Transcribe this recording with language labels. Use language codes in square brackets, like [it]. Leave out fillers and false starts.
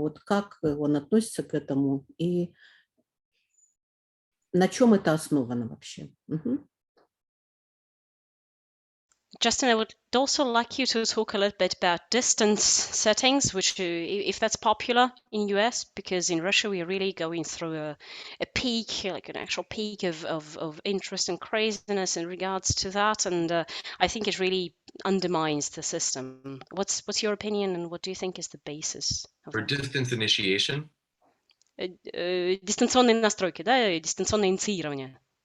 [ru] Вот как он относится к этому и на чем это основано вообще? Угу. [en] Justin, I would also like you to talk a little bit about distance settings, which, if that's popular in US, because in Russia we are really going through a peak, like an actual peak of interest and craziness in regards to that, and I think it really undermines the system. What's your opinion, and what do you think is the basis of For that? distance initiation? [ru] Дистанционные настройки, да, дистанционное инициирование.